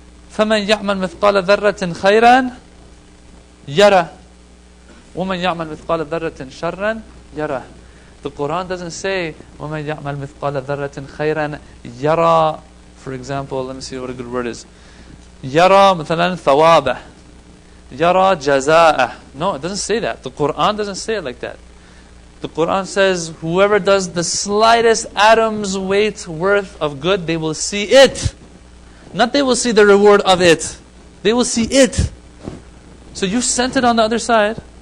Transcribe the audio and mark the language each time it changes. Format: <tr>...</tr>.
<ar>فَمَنْ يَعْمَلْ مِثْقَالَ ذَرَّةٍ خَيْرًا يَرَى وَمَنْ يَعْمَلْ مِثْقَالَ ذَرَّةٍ شَرًّا يَرَى.</ar> <en>The Quran doesn't say</en> <ar>وَمَنْ يَعْمَلْ مِثْقَالَ ذَرَّةٍ خَيْرًا يَرَى.</ar> <en>For example, let me see what a good word is.</en> <ar>Yara مثلا ثوابه.</ar> <en>Yara jaza'ah. No, it doesn't say that. The Quran doesn't say it like that. The Quran says, whoever does the slightest atom's weight worth of good, they will see it. Not they will see the reward of it. They will see it. So you sent it on the other side.</en>